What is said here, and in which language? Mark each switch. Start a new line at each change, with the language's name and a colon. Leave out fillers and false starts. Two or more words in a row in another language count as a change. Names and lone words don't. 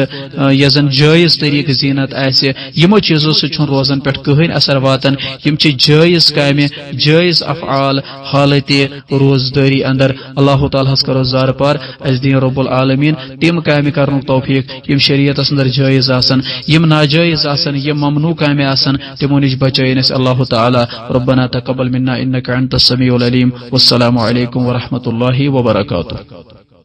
Kashmiri: یۄس زن جٲیز طریٖقہٕ زیٖنت آسہِ یِمو چیٖزو سۭتۍ چھُنہٕ روزن پٮ۪ٹھ کٕہٕنۍ اثر واتان یِم چھِ جٲیز کامہِ جٲیز افعال حالتہِ روزدٲری اندر اللہ تعالیٰ ہس کرو زارٕ پار اسہِ دِیِن
Arabic: رب العالمیٖن
Kashmiri: تِم کامہِ کرنُک توفیٖق یِم شریعتس اندر جٲیز آسن یِم ناجٲیز آسن یِم ممنوع کامہِ آسن تِمو نِش بچٲیِن اسہِ اللہ تعالیٰ
Arabic: ربنا تقبل منا انك انت السميع العليم والسلام عليكم ورحمة الله وبركاته.